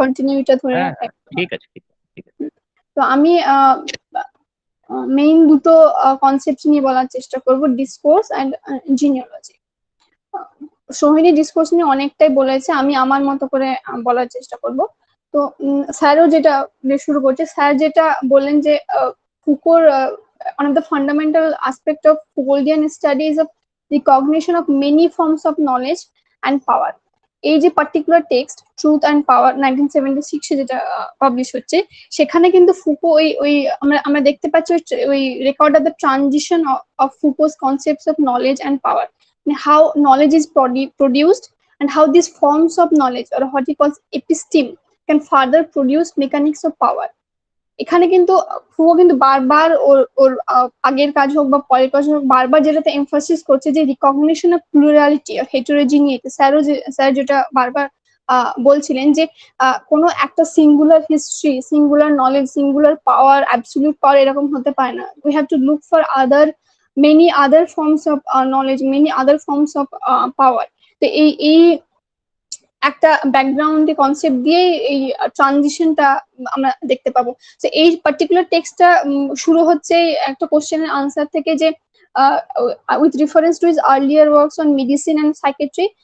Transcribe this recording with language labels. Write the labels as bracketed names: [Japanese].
[Bangla] কন্টিনিউটা ধরে হ্যাঁ রাখা। হ্যাঁ ঠিক আছে ঠিক আছে ঠিক আছে। তো আমি মেইন দুটো কনসেপ্ট নিয়ে বলার চেষ্টা করব, discourse and genealogy. Sohini discourse নিয়ে অনেকটাই বলেছে, আমি আমার মতো করে বলার চেষ্টা করব। তো স্যারও যেটা দিয়ে শুরু করছে, স্যার যেটা বললেন যে ফুকোর [English] one of the fundamental aspect of Foucauldian study is of recognition of many forms of knowledge and power. [Bangla] এই যে particular text truth and power 1976 যেটা পাবলিশ হচ্ছে, সেখানে কিন্তু ফুকো ওই আমরা দেখতে পাচ্ছি ওই record of the transition of Foucault's concepts of knowledge and power, [English] how knowledge is produced and how these forms of knowledge or what he calls episteme can further produce mechanics of power. [Bangla] এখানে কিন্তু Foucault কিন্তু বারবার ওর আগের কাজ হোক বা পরের কাজ হোক, বারবার যেটাতে এমফাসিস করছে যে [English] Recognition of plurality আর heterogeneity. [Bangla] Sir যেটা বারবার বলছিলেন যে কোনো একটা singular history, singular knowledge, singular পাওয়ার, অ্যাবসলিউট পাওয়ার এরকম হতে পারে না। [English] We have to look for many other forms of knowledge, many other forms of power. [Bangla] তো এই একটা ব্যাকগ্রাউন্ডে কনসেপ্ট দিয়ে এই ট্রানজিশনটা আমরা দেখতে পাবো। তো এই পার্টিকুলার টেক্সটটা শুরু হচ্ছে একটা কোশ্চেনের আনসার থেকে, যে [English] With reference to his earlier works on medicine and psychiatry.